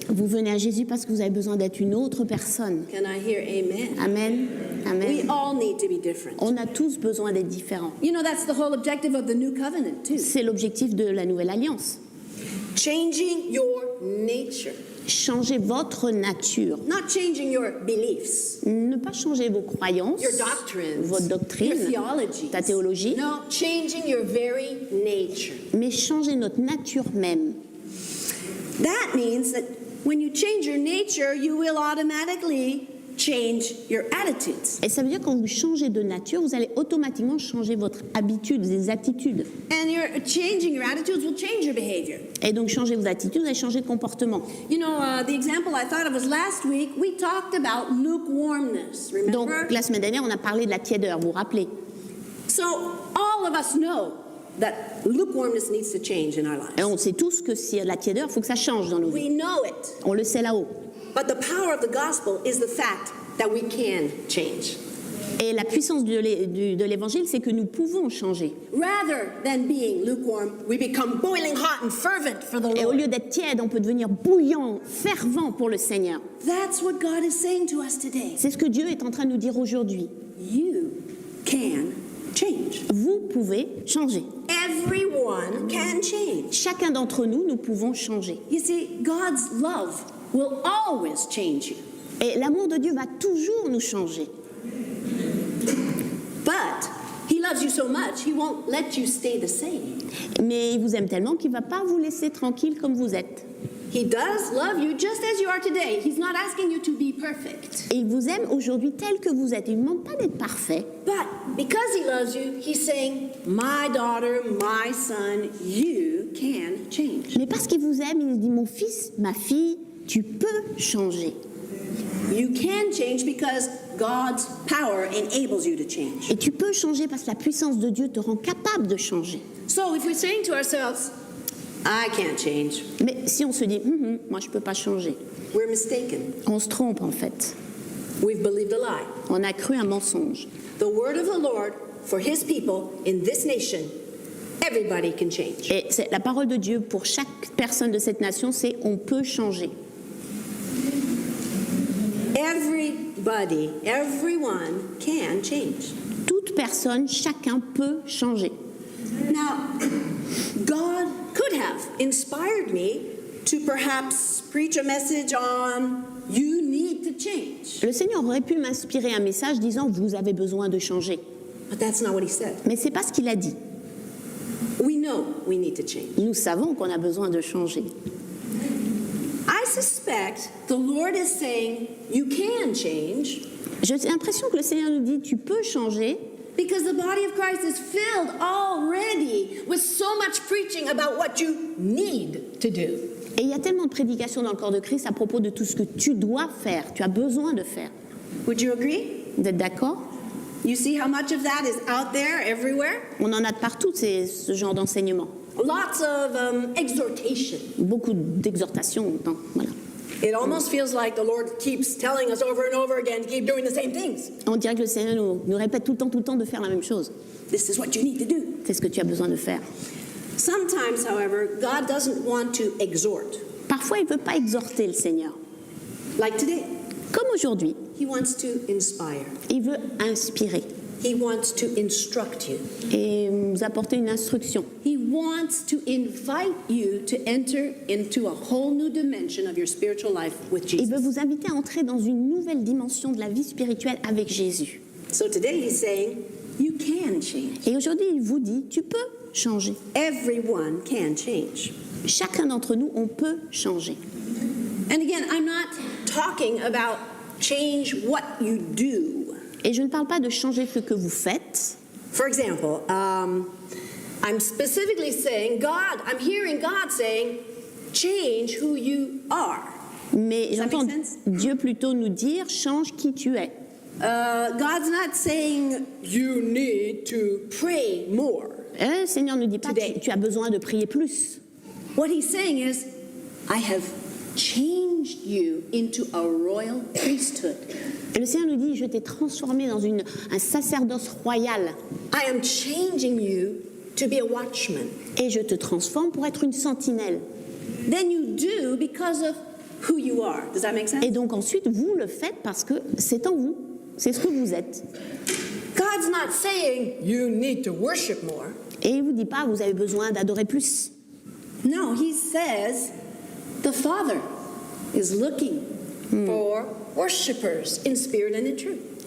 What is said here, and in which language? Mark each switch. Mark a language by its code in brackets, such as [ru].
[fr] Vous venez à Jésus parce que vous avez besoin d'être une autre personne. [en] Can I hear amen? Amen. We Amen. all need to be different. [fr] On a tous besoin d'être différents. [en] You know, that's the whole objective of the new covenant, too. [fr] C'est l'objectif de la nouvelle alliance. [en] Changing your nature. [fr] Changer votre nature. [en] Not changing your beliefs, [fr] Ne pas changer vos croyances, [en] your doctrines, [fr] votre doctrine, [en] your theology. [fr] ta théologie, [en] No, changing your very nature. [fr] mais changer notre nature même. [en] That means that when you change your nature, you will automatically change your attitudes. [fr] Et ça veut dire que quand vous changez de nature, vous allez automatiquement changer votre habitude, des attitudes. [en] And your changing your attitudes will change your behavior. [fr] Et donc changer vos attitudes, vous allez changer de comportement. [en] You know, the example I thought of was last week, we talked about lukewarmness, [fr] Donc [en] remember? [fr] la semaine dernière, on a parlé de la tiédeur, vous vous rappelez? [en] So all of us know that lukewarmness needs to change in our lives. [fr] Et on sait tous que s'il y a de la tiédeur, il faut que ça change dans nos vies. [en] We know it. [fr] On le sait là-haut. [en] But the power of the gospel is the fact that we can change. [fr] Et la puissance de l'évangile, c'est que nous pouvons changer. [en] Rather than being lukewarm, we become boiling hot and fervent for the [fr] Et au [en] Lord. [fr] lieu d'être tiède, on peut devenir bouillant, fervent pour le Seigneur. [en] That's what God is saying to us today. [fr] C'est ce que Dieu est en train de nous dire aujourd'hui. [en] You can change. [fr] Vous pouvez changer. [en] Everyone can change. [fr] Chacun d'entre nous, nous pouvons changer. [en] You see, God's love will always change you. [fr] Et l'amour de Dieu va toujours nous changer. [en] But He loves you so much, He won't let you stay the same. [fr] Mais il vous aime tellement qu'il ne va pas vous laisser tranquille comme vous êtes. [en] He does love you just as you are today. He's not asking you to be perfect. [fr] Et il vous aime aujourd'hui tel que vous êtes. Il ne demande pas d'être parfait. [en] But because He loves you, He's saying, my daughter, my son, you can change. [fr] Mais parce qu'il vous aime, il dit, mon fils, ma fille, tu peux changer. [en] You can change because God's power enables you to change. [fr] Et tu peux changer parce que la puissance de Dieu te rend capable de changer. [en] So if we're saying to ourselves, I can't change, [fr] Mais si on se dit, moi je ne peux pas changer, [en] we're mistaken. [fr] on se trompe en fait. [en] We've believed a lie. [fr] On a cru un mensonge. [en] The word of the Lord for His people in this nation, everybody can change. [fr] Et c'est la parole de Dieu pour chaque personne de cette nation, c'est on peut changer. [en] Everybody, everyone can change. [fr] Toute personne, chacun peut changer. [en] Now, God could have inspired me to perhaps preach a message on you need to change. [fr] Le Seigneur aurait pu m'inspirer un message disant vous avez besoin de changer. [en] But that's not what he said. [fr] Mais c'est pas ce qu'il a dit. [en] We know we need to change. [fr] Nous savons qu'on a besoin de changer. [en] I suspect the Lord is saying you can change [fr] J'ai l'impression que le Seigneur nous dit tu peux changer [en] because the body of Christ is filled already with so much preaching about what you need to do. [fr] et il y a tellement de prédications dans le corps de Christ à propos de tout ce que tu dois faire, tu as besoin de faire. [en] Would you agree? [fr] Vous êtes d'accord? [en] You see how much of that is out there everywhere? [fr] On en a de partout ce genre d'enseignement. [en] Lots of exhortation. [fr] Beaucoup d'exhortations. Voilà. [en] It almost feels like the Lord keeps telling us over and over again to keep doing the same things. [fr] On dirait que le Seigneur nous répète tout le temps de faire la même chose. [en] This is what you need to do. [fr] C'est ce que tu as besoin de faire. [en] Sometimes, however, God doesn't want to exhort. [fr] Parfois, il ne veut pas exhorter le Seigneur. [en] Like today, [fr] Comme aujourd'hui, [en] He wants to inspire. [fr] il veut inspirer [en] He wants to instruct you. [fr] et nous apporter une instruction. [en] He wants to invite you to enter into a whole new dimension of your spiritual life with [fr] Il veut [en] Jesus. [fr] vous inviter à entrer dans une nouvelle dimension de la vie spirituelle avec Jésus. [en] So today He's saying, you can change. [fr] Et aujourd'hui, il vous dit, tu peux changer. [en] Everyone can change. [fr] Chacun d'entre nous, on peut changer. [en] And again, I'm not talking about change what you do. [fr] Et je ne parle pas de changer ce que vous faites. [en] For example, I'm specifically saying, I'm hearing God saying, change who you are. [fr] Mais [en] Does that [fr] j'entends [en] make sense? [fr] Dieu plutôt nous dire, change qui tu es. [en] God's not saying you need to pray more. [fr] Le Seigneur ne dit pas, [en] Today. [fr] tu as besoin de prier plus. [en] What He's saying is, I have changed you into a royal priesthood. [fr] Et le Seigneur nous dit, je t'ai transformé dans un sacerdoce royal. [en] I am changing you to be a watchman. [fr] Et je te transforme pour être une sentinelle. [en] Then you do because of who you are. Does that make sense? [fr] Et donc ensuite, vous le faites parce que c'est en vous. C'est ce que vous êtes. [en] God's not saying you need to worship more. [fr] Et il ne vous dit pas, vous avez besoin d'adorer plus. [en] No, He says the Father is looking for worshipers in spirit and in truth.